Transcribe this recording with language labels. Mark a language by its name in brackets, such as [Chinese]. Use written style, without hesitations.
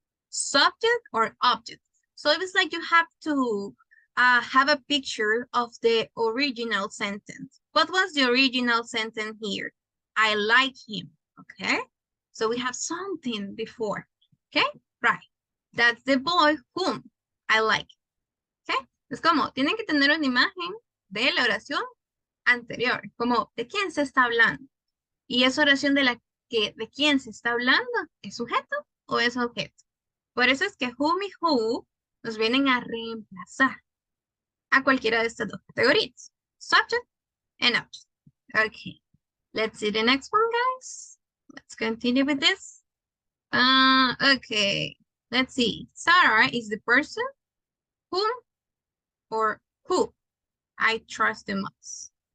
[English] Subject or object. So it's like you have to have a picture of the original sentence. What was the original sentence here? I like him, okay? So we have something before, okay? Right. That's the boy whom I like, okay? [Spanish] Es como, tienen que tener una imagen de la oración anterior, como, ¿de quién se está hablando? Y esa oración de quién se está hablando, ¿es sujeto o es objeto? Por eso es que whom y who nos vienen a reemplazar a cualquiera de estas dos categorías. [English] Subject and object. Okay. Let's see the next one, guys. Let's continue with this. Okay. Let's see. Sarah is the person whom or who I trust the most.